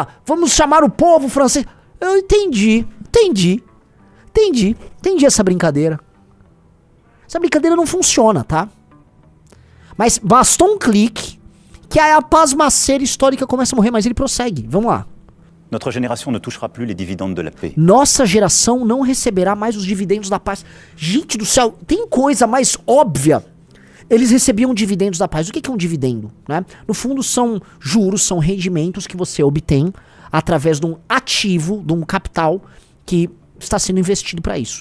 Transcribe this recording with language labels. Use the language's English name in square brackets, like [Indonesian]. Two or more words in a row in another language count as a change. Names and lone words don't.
[Portuguese] Vamos chamar o povo francês... Eu entendi essa brincadeira. Essa brincadeira não funciona, tá? Mas bastou um clique que aí a pasmaceira histórica começa a morrer, mas ele prossegue. Vamos lá. [French] Notre génération ne touchera plus les dividendes de la paix. [Portuguese] Nossa geração não receberá mais os dividendos da paz. Gente do céu, tem coisa mais óbvia. Eles recebiam dividendos da paz. O que é um dividendo, né? No fundo são juros, são rendimentos que você obtém através de um ativo, de um capital que está sendo investido para isso.